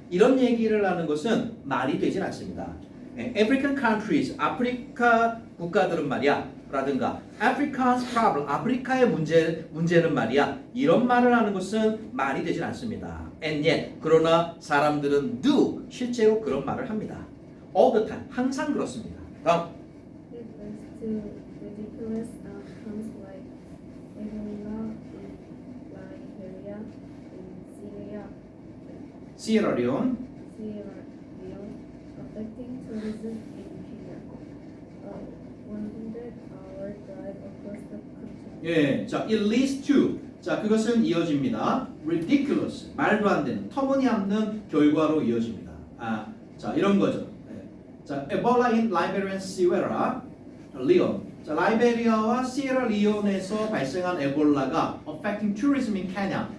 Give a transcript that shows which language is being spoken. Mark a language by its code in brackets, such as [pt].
[ko] 이런 얘기를 하는 것은 말이 되질 않습니다. African countries, 아프리카 국가들은 말이야, 라든가 Africa's problem, 아프리카의 문제는 말이야, 이런 말을 하는 것은 말이 되질 않습니다. [en] And yet, [ko] 그러나 사람들은 do, 실제로 그런 말을 합니다. [en] All the time, [ko] 항상 그렇습니다. 다음. [en] It leads to ridiculous outcomes like Ebola in Liberia, in Sierra Leone, Sierra Leone, affecting tourism in Kenya. 100-hour drive across the country. [ko] 자, [en] it leads to, [ko] 자, 그것은 이어집니다. ridiculous, 말도 안 되는, 터무니없는 결과로 이어집니다. 자, 이런 거죠. 자, [en] Ebola in Liberia and Sierra Leone. [ko] 자, 라이베리아와 시에라리온에서 발생한 에볼라가 [en] affecting tourism in Kenya.